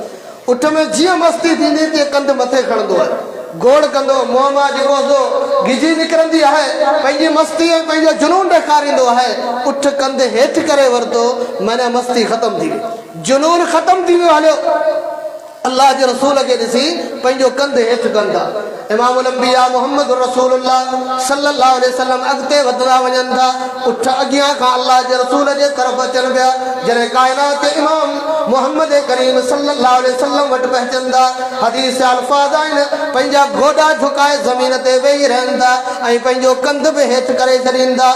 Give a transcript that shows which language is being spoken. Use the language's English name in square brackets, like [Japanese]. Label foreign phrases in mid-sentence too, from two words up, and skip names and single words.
[Sindhi] उठ में जीअं मस्ती थींदी तीअं कंधु मथे खणंदो आहे, गोड़ कंदो, मुंहं मां जेको सो गिजी निकिरंदी आहे, पंहिंजी मस्ती ऐं पंहिंजो जुनून ॾेखारींदो आहे। उठ कंधु हेठि करे वरितो, माना मस्ती ख़तमु थी वई, जुनून ख़तमु थी वियो, हलियो अल्लाह जे रसूल के ॾिसी पंहिंजो कंधु हेठि कंदा। [Arabic] إمام الأنبياء [Sindhi] मोहम्मद रसूलुल्लाह [Arabic] صلى الله عليه وسلم [Sindhi] अॻिते वधंदा वञनि था। उठ अॻियां खां अल्लाह जे रसूल जे तरफ़ अचनि पिया। जॾहिं काइनात के इमाम मोहम्मद करीम [Arabic] صلى الله عليه وسلم [Sindhi] वटि पहुचंदा, हदीस अल्फाज़ आहिनि, पंहिंजा गोॾा झुकाए ज़मीन ते वेही रहंदा ऐं पंहिंजो कंधु बि हेठि करे छॾींदा।